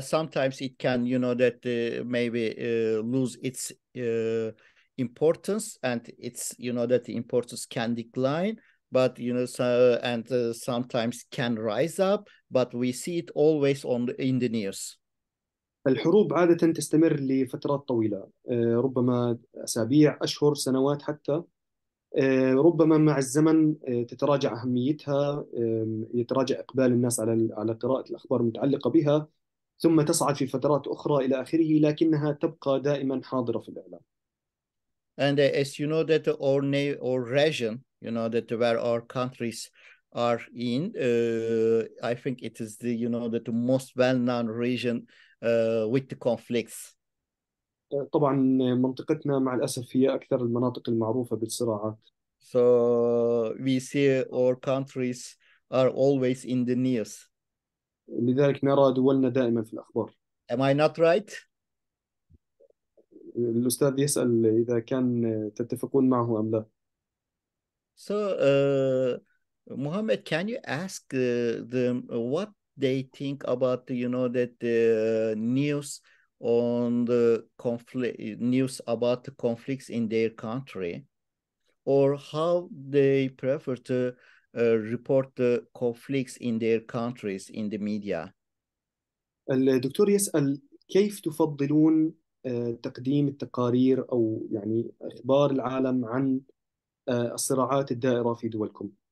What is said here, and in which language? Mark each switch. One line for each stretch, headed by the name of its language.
English: Sometimes it can, that maybe lose its importance, and it's, that the importance can decline. But sometimes can rise up. But we see it always in the news.
Arabic: الحروب عادة تستمر لفترات طويلة، ربما أسابيع، أشهر، سنوات حتى. ربما مع الزمن تتراجع أهميتها، يتراجع إقبال الناس على قراءة الأخبار المتعلقة بها، ثم تصعد في فترات أخرى إلى آخره، لكنها تبقى دائما حاضرة في الإعلام.
English: And as you know that our region, that where our countries are in, I think it is the, that the most well-known region with the conflicts.
Arabic: طبعا منطقتنا مع الأسف هي أكثر المناطق المعروفة بالصراعات.
English: So we see our countries are always in the news.
Arabic: لذلك نرى دولنا دائما في الأخبار.
English: Am I not right?
Arabic: الأستاذ يسأل إذا كان تتفقون معه أم لا.
English: So Mohammed, can you ask them what they think about the, that the news on the conflict, news about the conflicts in their country, or how they prefer to report the conflicts in their countries in the media?
Arabic: الدكتور يسأل كيف تفضلون تقديم التقارير أو يعني إخبار العالم عن الصراعات الدائرة في دولكم.